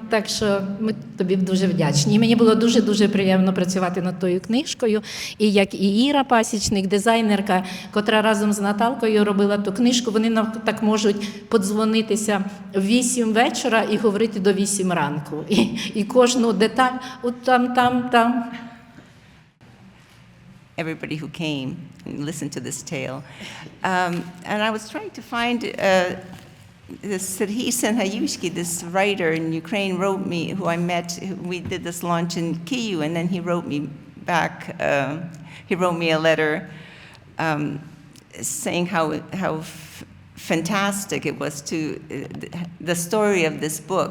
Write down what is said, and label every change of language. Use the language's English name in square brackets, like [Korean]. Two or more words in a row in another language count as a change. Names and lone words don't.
[Ukrainian] Так що ми тобі дуже вдячні. І мені було дуже-дуже приємно працювати над тою книжкою. І як і Іра Пасічник, дизайнерка, котра разом з Наталкою робила ту книжку, вони нам так можуть подзвонитися в 8 вечора і говорити до 8 ранку. І кожну деталь, от там. [English] Everybody who came and listened to this tale. And I was trying to find this CIUS, this writer in Ukraine, wrote me, who I met, we did this launch in Kyiv, and then he wrote me back, he wrote me a letter saying how fantastic it was the story of this book.